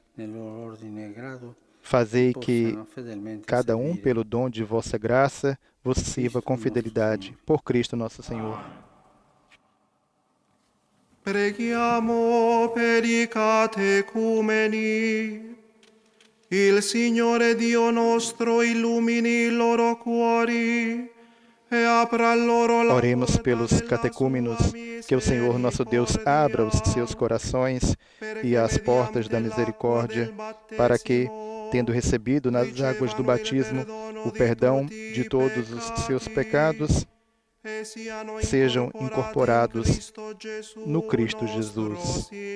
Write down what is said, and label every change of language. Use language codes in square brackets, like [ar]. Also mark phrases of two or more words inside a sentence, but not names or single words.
[pt] Fazei que cada um, pelo dom de vossa graça, vos sirva com fidelidade, por Cristo nosso Senhor. [it] Preghiamo per i catecumeni. Il Signore Dio nostro illumini i loro cuori e apra loro la [pt] Oremos pelos catecúmenos, que o Senhor nosso Deus abra os seus corações e as portas da misericórdia, para que, tendo recebido nas águas do batismo o perdão de todos os seus pecados, sejam incorporados no Cristo Jesus.